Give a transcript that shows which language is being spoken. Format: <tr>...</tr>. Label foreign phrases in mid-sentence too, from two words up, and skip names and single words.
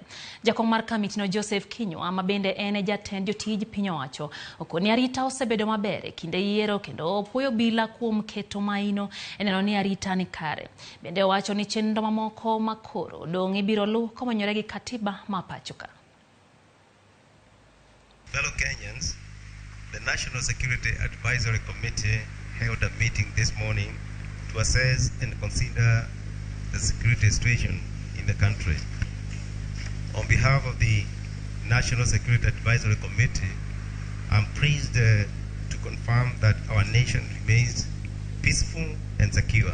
<luo>Jakong' mar kamiti no Joseph Kinyua ma bende ene jatend jotij piny owacho okoni arita osebedo maber kinde yiero kendo opuoyo bila kuom keto maino eneno ni arita ni kare. Bende owacho ni chenro mamoko makoro dong' ibiro lu komanyore gi katiba ma pachoka.</luo> <en>Fellow Kenyans, the National Security Advisory Committee held a meeting this morning to assess and consider the security situation in the country. On behalf of the National Security Advisory Committee, I'm pleased to confirm that our nation remains peaceful and secure.</en>